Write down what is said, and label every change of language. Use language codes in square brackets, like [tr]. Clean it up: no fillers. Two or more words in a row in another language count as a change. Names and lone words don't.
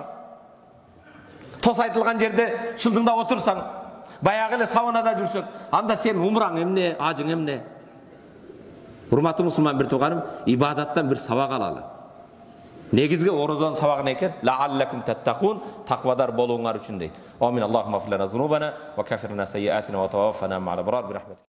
[ky] Тос айтылган жерде шылдыңдап отурсаң, баягы эле саванада жүрсөң, анда сен умраң эмне, ажың эмне? Урматтуу мусулман бир тууганым, ибадаттан бир сабак алалы. Негизги орозонун сабагы экен, [ar] لعلكم تتقون, [ky] таквадар болууңар үчүн дейт. [ar] Амин. اللهم اغفر لنا ذنوبنا وكفر سيئاتنا وتوفنا مع الأبرار برحمتك.